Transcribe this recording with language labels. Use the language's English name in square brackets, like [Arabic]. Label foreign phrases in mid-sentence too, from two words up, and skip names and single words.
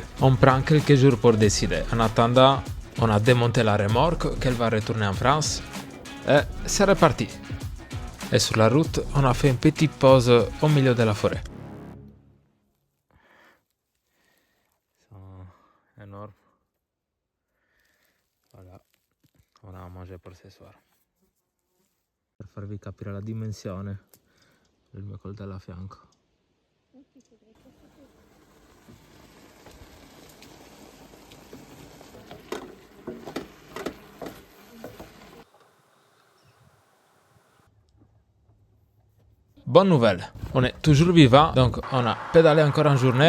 [French] On prend quelques jours pour décider. En attendant, on a démonté la remorque qu'elle va retourner en France et c'est reparti. Et sur la route, on a fait une petite pause au milieu de la forêt. Ils sont énormes. Voilà, on a à manger pour ce soir. [Italian] Per farvi capire la dimensione del mio coltello a fianco. [French] Bonne nouvelle, on est toujours vivant, donc on a pédalé encore en journée.